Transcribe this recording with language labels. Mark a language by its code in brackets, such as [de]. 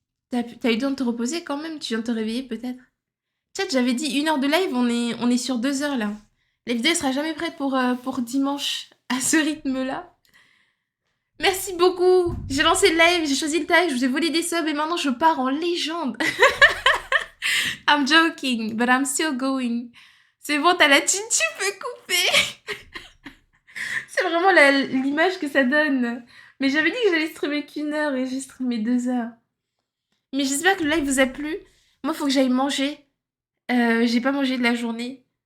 [fr] T'as eu le temps de te reposer quand même? Tu viens de te réveiller peut-être? Chat, j'avais dit 1 heure de live, on est sur 2 heures là. La vidéo sera jamais prête pour dimanche à ce rythme-là. Merci beaucoup. J'ai lancé le live, j'ai choisi le tag, je vous ai volé des subs et maintenant je pars en légende. [en] I'm joking, but I'm still going. [fr] C'est bon, t'as la thune, tu peux couper. C'est vraiment l'image que ça donne. Mais j'avais dit que j'allais streamer qu'1 heure et j'ai streamé 2 heures. Mais j'espère que le live vous a plu. Moi, faut que j'aille manger. J'ai pas mangé de la journée.